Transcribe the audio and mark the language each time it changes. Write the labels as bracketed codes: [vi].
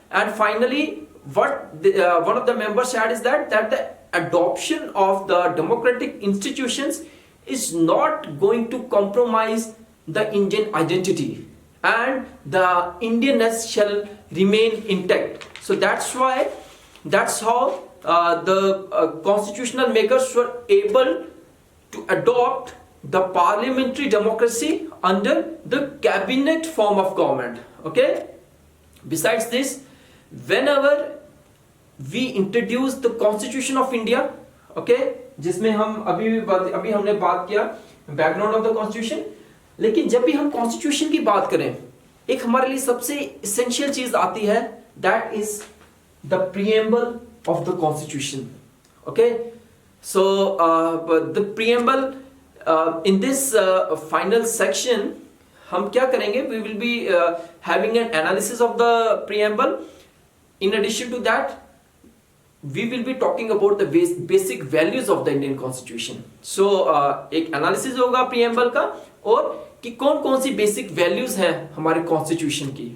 [en] And finally, what one of the members said is that the adoption of the democratic institutions is not going to compromise the Indian identity, and the Indianness shall remain intact. So that's how the constitutional makers were able to adopt the parliamentary democracy under the cabinet form of government. Okay. Besides this, whenever we introduce the Constitution of India, okay, [hi] जिसमें हम अभी हमने बात किया [en] background of the constitution, [hi] लेकिन जब भी हम कॉन्स्टिट्यूशन की बात करें, एक हमारे लिए सबसे इसेंशियल चीज आती है, [en] That is the preamble of the constitution. Okay, so the preamble in this final section [hi] हम क्या करेंगे, [en] We will be having an analysis of the preamble. In addition to that we will be talking about the basic values of the Indian Constitution. [hi] So एक analysis होगा preamble का, और कि कौन कौन सी बेसिक वैल्यूज हैं हमारे कॉन्स्टिट्यूशन की.